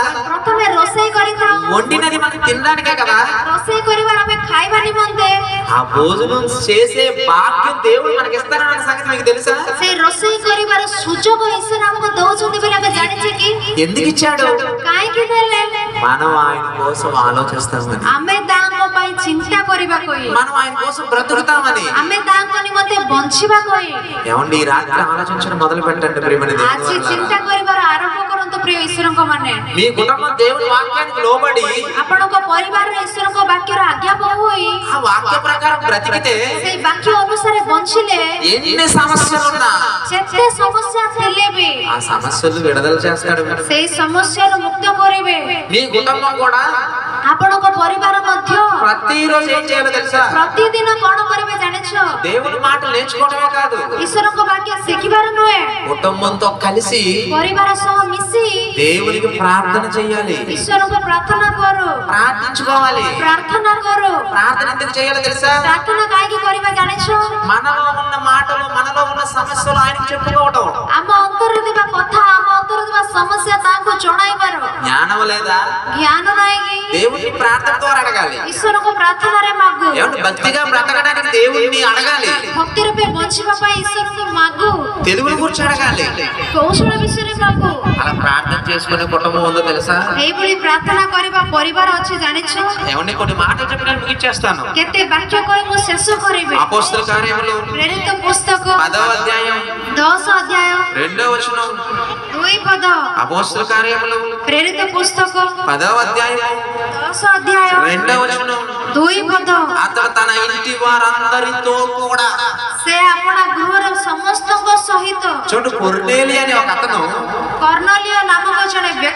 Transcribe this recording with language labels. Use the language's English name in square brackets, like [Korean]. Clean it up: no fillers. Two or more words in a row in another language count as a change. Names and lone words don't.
[Odia] ପ୍ରଥମେ ରୋଷେଇ କରିଥାଉ. [Telugu] వండినది మనకి తినడానికే కదా. [Odia] ରୋଷେଇ କରିବାର ଆମେ ଖାଇବା ନିମନ୍ତେ [Telugu] ఆ భోజనం చేసే భాగ్యం దేవుడు మనకి ఇస్తానన్న సంగతి మీకు తెలుసా? [Odia] ସେଇ ରୋଷେଇ କରିବାର ସୁଯୋଗ ଈଶ୍ୱର ଆମକୁ ଦଉଛନ୍ତି ବୋଲି ଆମେ ଜାଣିଛେ କି? [Telugu] ఎందుకు ఇచ్చాడు? [Odia] କାହିଁକି ଦେଲେ? [Telugu] మనం ఆయన కోసం ఆలోచిస్తామని, [Odia] ଆମେ ତାଙ୍କ ପାଇଁ ଚିନ୍ତା କରିବା କହି, [Telugu] మనం ఆయన కోసం బ్రతుకుతామని. [Odia] ଆମେ ତାଙ୍କ ନିମନ୍ତେ ବଞ୍ଚିବା କହି [Telugu] ఏమండి ఈ రాత్రి ఆలోచించడం మొదలు పెట్టండి ప్రియమైన దేవుని [Odia] ଆଜି [Telugu] వారలారా. [Odia] ଚିନ୍ତା କରିବାର ଆରମ୍ଭ କରନ୍ତୁ ପ୍ରିୟ ଈଶ୍ୱରଙ୍କ ମାନେ. [Telugu] మీ కుటుంబం దేవుని వాక్యానికి లోబడి [Odia] ଆପଣଙ୍କ ପରିବାରରେ ଈଶ୍ୱରଙ୍କ ବାକ୍ୟର ଆଜ୍ଞାବହ ହୋଇ [Telugu] ఆ వాక్య ప్రకారం బ్రతికితే [Odia] ସେଇ ବାକ୍ୟ ଅନୁସାରେ ବଞ୍ଚିଲେ [Telugu] ఎన్ని సమస్యలున్నా [Odia] ଯେତେ ସମସ୍ୟା ଥିଲେ ବି [Telugu] ఆ సమస్యలు విడుదల చేస్తాడు. [Odia] ସେଇ ସମସ୍ୟାରୁ ମୁକ୍ତ କରିବେ. [Telugu] మీ కుటుంబం కూడా [Odia] ଆପଣଙ୍କ ପରିବାର ମଧ୍ୟ [Telugu] ప్రతిరోజు ఏం చేయాలో తెలుసా? [Odia] ପ୍ରତିଦିନ କଣ କରିବେ ଜାଣିଛ? [Telugu] దేవుని మాట నేర్చుకోవడమే కాదు, [Odia] ଈଶ୍ୱରଙ୍କ ବାକ୍ୟ ଶିଖିବାର ନୁହେଁ, [Telugu] కుటుంబంతో కలిసి [Odia] ପରିବାର ସହ ମିଶି [Telugu] దేవునికి ప్రార్థన చేయాలి, [Odia] ଈଶ୍ୱରଙ୍କୁ ପ୍ରାର୍ଥନା କରୁ. [Telugu] ప్రార్థించుకోవాలి. [Odia] ପ୍ରାର୍ଥନା କରୁ. [Telugu] ప్రార్థన ఎందుకు చేయాలో తెలుసా? [Odia] ପ୍ରାର୍ଥନା କାହିଁକି କରିବା ଜାଣିଛ? [Telugu] మనలో ఉన్న మాటలు, మనలో ఉన్న సమస్యలు ఆయనకు చెప్పుకోవడం. [Odia] ଆମ ଅନ୍ତରରେ ଥିବା କଥା, ଆମ ଅନ୍ତରରେ ଥିବା ସମସ୍ୟା ତାଙ୍କୁ ଜଣାଇବାର [Telugu] జ్ఞానం లేదా? [Odia] ଜ୍ଞାନ ନାହିଁ କି? [Telugu] దేవుడిని ప్రార్థన ద్వారా అడగాలి. [Odia] ଈଶ୍ୱରଙ୍କୁ ପ୍ରାର୍ଥନାରେ ମାଗୁ. [Telugu] ఏమంటే భక్తిగా బ్రతకడానికి దేవుడిని అడగాలి, [Odia] ଭକ୍ତି ରୂପେ ବଞ୍ଚିବା ପାଇଁ ଈଶ୍ୱରଙ୍କୁ ମାଗୁ. [Telugu] తెలుగుని గురించి అడగాలి. [Odia] କୌଶଳ ବିଷୟରେ ମାଗୁ. [Telugu] అలా ప్రార్థన చేసుకునే కుటుంబం ఉందో తెలుసా? [Odia] ଏଇଭଳି ପ୍ରାର୍ଥନା କରିବା ପରିବାର ଅଛି ଜାଣିଛ? [Telugu] ఏమంటే కొన్ని మాటలు చెప్పి నేను ముగించేస్తాను. [Odia] କେତେ ବାକ୍ୟ କହି ମୁଁ ଶେଷ କରିବି. [Telugu] అపోస్తల కార్యములు [Odia] ପ୍ରେରିତ ପୁସ୍ତକ [Telugu] 10వ అధ్యాయం [Odia] 10 ଅଧ୍ୟାୟ [Telugu] 2వ వచనం. [Odia] 2 ପଦ. [Telugu] అపోస్తల కార్యములు [Odia] ପ୍ରେରିତ ପୁସ୍ତକ [Telugu] 10వ అధ్యాయం [Odia] 10 ଅଧ୍ୟାୟ [Telugu] 2వ వచనం. [Odia] 2 ପଦ. [Telugu] అతడు తన ఇంటి వారందరితో కూడా, [Odia] ସେ ଆପଣା ଗୃହର ସମସ୍ତଙ୍କ ସହିତ [Telugu] చూడు కొర్నేలి అని ఒక అతను [Odia] କର୍ଣ୍ଣଲିୟ ନାମକ ଜଣେ ବ୍ୟକ୍ତି